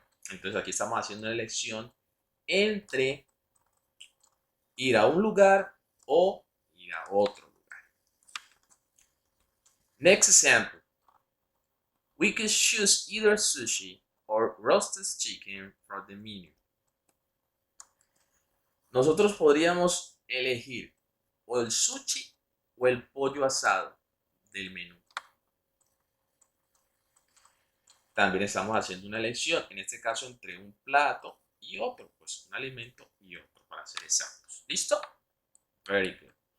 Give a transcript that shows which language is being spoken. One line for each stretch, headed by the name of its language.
Spanish: Entonces aquí estamos haciendo una elección entre ir a un lugar o ir a otro lugar.
English: Next example. We could choose either sushi or roasted chicken from the menu.
Spanish: Nosotros podríamos elegir o el sushi o el pollo asado del menú. También estamos haciendo una elección, en este caso entre un plato y otro, pues un alimento y otro, para ser exactos. ¿Listo?
English: Very good.